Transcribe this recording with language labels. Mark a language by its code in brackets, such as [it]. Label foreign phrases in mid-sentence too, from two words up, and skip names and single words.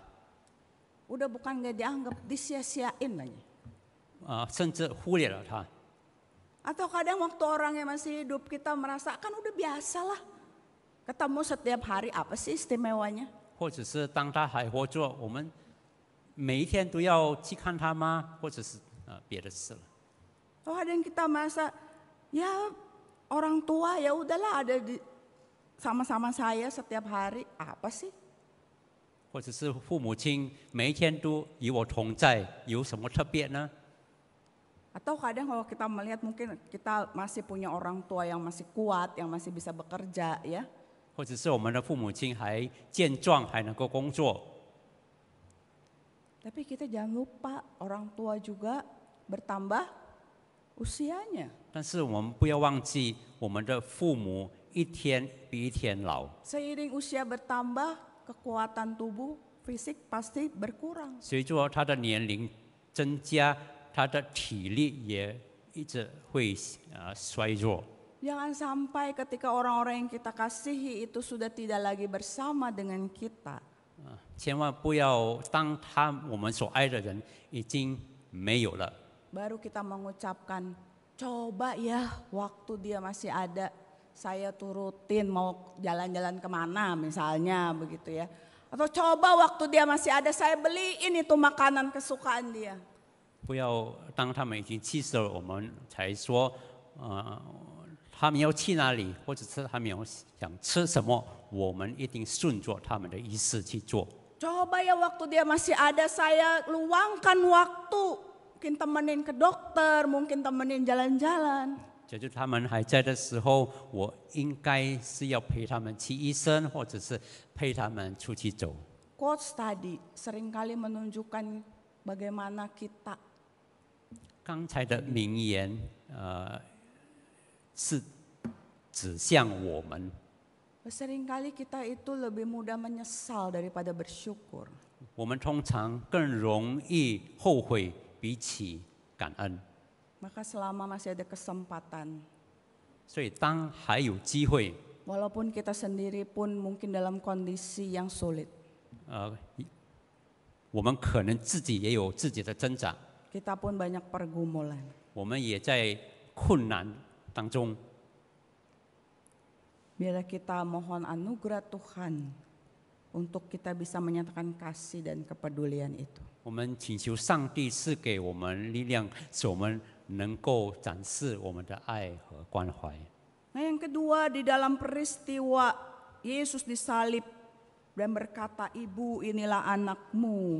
[id] Udah bukan nggak dianggap, disia-siain aja. [zh] 甚至忽略了他。 [id] Atau kadang waktu orangnya masih hidup kita merasa kan udah biasa lah. Ketemu setiap hari apa sih istimewanya? [zh] 或者是当他还活着，我们每一天都要去看他吗？或者是别的事了。 [id] Oh kadang kita merasa ya orang tua ya udahlah ada di sama-sama saya setiap hari apa sih? [zh] 或者是父母亲每一天都与我同在，有什么特别呢？ [id] Atau kadang kalau kita melihat mungkin kita masih punya orang tua yang masih kuat, yang masih bisa bekerja ya. [zh] 或者是我们的父母亲还健壮，还能够工作。 [id] Tapi kita jangan lupa orang tua juga bertambah usianya. [zh] 但是我们不要忘记，我们的父母一天比一天老。 [id] Seiring usia bertambah, kekuatan tubuh fisik pasti berkurang. [zh] 随着他的年龄增加，他的体力也一直会衰弱。 [id] Jangan sampai ketika orang-orang yang kita kasihi itu sudah tidak lagi bersama dengan kita. [zh] 千万不要当我们所爱的人已经没有了， [id] Baru kita mengucapkan Coba ya waktu dia masih ada, saya turutin mau jalan-jalan kemana misalnya begitu ya. Atau coba waktu dia masih ada saya beliin itu makanan kesukaan dia. [zh] 不要当他们已经去世了，我们才说，他们要去哪里，或者是他们要想吃什么，我们一定顺着他们的意思去做。 [id] Coba ya waktu dia masih ada saya luangkan waktu. Mungkin temenin ke dokter, mungkin temenin jalan-jalan. [zh] 就是他们还在的时候，我应该是要陪他们去医生，或者是陪他们出去走。 [id] Quotes tadi seringkali menunjukkan bagaimana kita [zh] 刚才的名言，是指向我们。 [id] seringkali kita itu lebih mudah menyesal daripada bersyukur. [zh] 我们通常更容易后悔，比起感恩。 [id] Maka selama masih ada kesempatan, [zh] 所以当还有机会， [id] walaupun kita sendiri pun mungkin dalam kondisi yang sulit, [zh] 我们可能自己也有自己的挣扎， [id] kita pun banyak pergumulan. [zh] 我们也在困难当中。 [id] Biarlah kita mohon anugerah Tuhan untuk kita bisa menyatakan kasih dan kepedulian itu. [zh] 我们请求上帝赐给我们力量，使我们能够展示我们的爱和关怀。 [id] Nah yang kedua, di dalam peristiwa Yesus disalib dan berkata, ibu inilah anakmu.